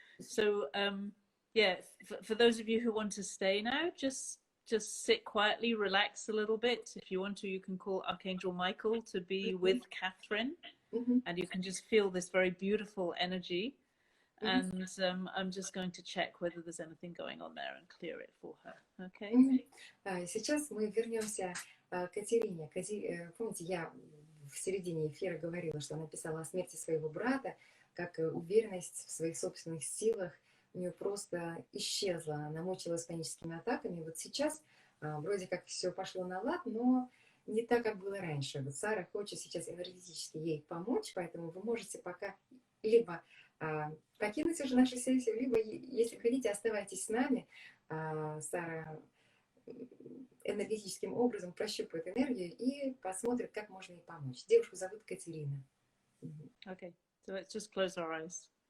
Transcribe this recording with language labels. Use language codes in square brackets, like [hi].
[en] So yeah, for those of you who want to stay now, just sit quietly, relax a little bit. If you want to, you can call Archangel Michael to be with Catherine, and you can just feel this very beautiful energy. And I'm just going to check whether there's anything going on there and clear it for her. Okay? [ru] Сейчас мы вернемся к Катерине. Помните, я в середине эфира говорила, что она писала о смерти своего брата, как уверенность в своих собственных силах у нее просто исчезла. Она мучилась паническими атаками. Вот сейчас вроде как все пошло на лад, но не так, как было раньше. Вот Сара хочет сейчас энергетически ей помочь, поэтому вы можете пока либо покинуть уже нашу сессию, либо, если хотите, оставайтесь с нами. Сара энергетическим образом прощупает энергию и посмотрит, как можно ей помочь. Девушку зовут Катерина. [en] Okay, so let's just close our eyes.